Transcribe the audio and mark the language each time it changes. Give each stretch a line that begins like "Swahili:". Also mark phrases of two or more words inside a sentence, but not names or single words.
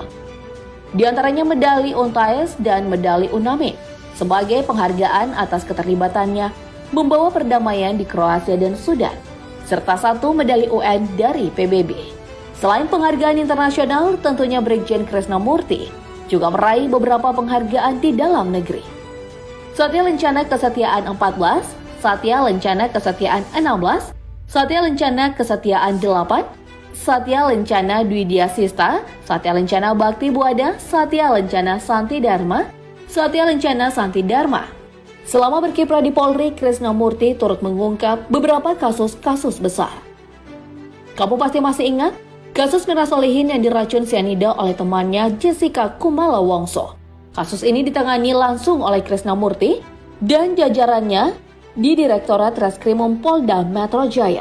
Indonesian: Di antaranya medali UNTAES dan medali UNAMID sebagai penghargaan atas keterlibatannya membawa perdamaian di Kroasia dan Sudan, serta 1 medali UN dari PBB. Selain penghargaan internasional, tentunya Brigjen Krisna Murty juga meraih beberapa penghargaan di dalam negeri. Satya Lencana Kesetiaan 14, Satya Lencana Kesetiaan 16, Satya Lencana Kesetiaan 8, Satya Lencana Dwidya Sista, Satya Lencana Bakti Buada, Satya Lencana Santi Dharma, Satya Lencana Santi Dharma. Selama berkiprah di Polri, Krisna Murty turut mengungkap beberapa kasus-kasus besar. Kamu pasti masih ingat kasus Mirna Solihin yang diracun sianida oleh temannya Jessica Kumala Wongso. Kasus ini ditangani langsung oleh Krisna Murty dan jajarannya di Direktorat Reskrimum Polda Metro Jaya.